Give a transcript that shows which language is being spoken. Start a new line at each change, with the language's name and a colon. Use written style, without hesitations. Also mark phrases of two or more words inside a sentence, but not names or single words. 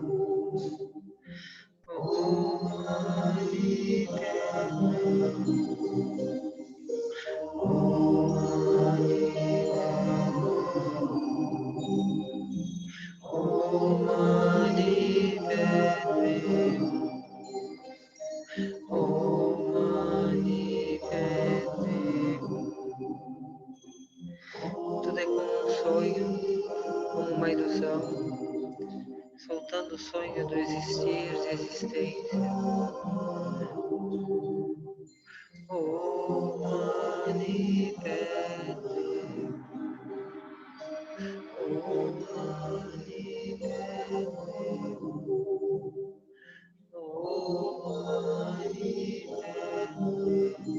Sanskrit: ॐ मणि पद्मे ॐ मणि ॐ मणि पद्मे ॐ मणि पद्मे.
Portuguese: Tudo é como um sonho, como uma ilusão, soltando o sonho do existir, de existência.
Sanskrit: ॐ मणि पद्मे ॐ मणि पद्मे ॐ मणि पद्मे